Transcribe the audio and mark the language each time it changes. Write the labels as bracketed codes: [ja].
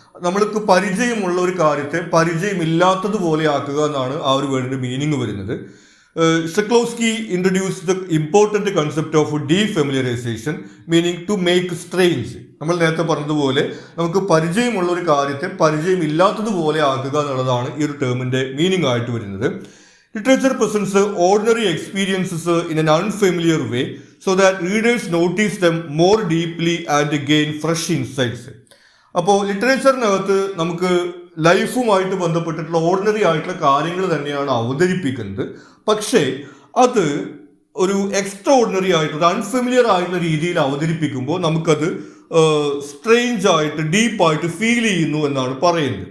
[ml] നമ്മൾക്ക് പരിചയമുള്ള ഒരു കാര്യത്തെ പരിചയമില്ലാത്തതുപോലെ ആക്കുക എന്നാണ് ആ ഒരു വേർഡിന്റെ മീനിങ് വരുന്നത്. [en] Shklovsky introduce the important concept of defamiliarization, meaning to make strange. [ml] നമ്മൾ നേരത്തെ പറഞ്ഞതുപോലെ നമുക്ക് പരിചയമുള്ള ഒരു കാര്യത്തെ പരിചയമില്ലാത്തതുപോലെ ആക്കുക എന്നുള്ളതാണ് ഈ ഒരു ടേമിന്റെ മീനിങ് ആയിട്ട് വരുന്നത്. [en] Literature presents ordinary experiences in an unfamiliar way so that readers notice them more deeply and gain fresh insights. [ml] അപ്പോൾ ലിറ്ററേച്ചറിനകത്ത് നമുക്ക് ലൈഫുമായിട്ട് ബന്ധപ്പെട്ടിട്ടുള്ള ഓർഡിനറി ആയിട്ടുള്ള കാര്യങ്ങൾ തന്നെയാണ് അവതരിപ്പിക്കുന്നത്. പക്ഷേ അത് ഒരു എക്സ്ട്രാ ഓർഡിനറി ആയിട്ടുള്ള അൺഫെമിലിയർ ആയിട്ടുള്ള രീതിയിൽ അവതരിപ്പിക്കുമ്പോൾ നമുക്കത് സ്ട്രേഞ്ച് ആയിട്ട് ഡീപ്പായിട്ട് ഫീൽ ചെയ്യുന്നു എന്നാണ് പറയുന്നത്.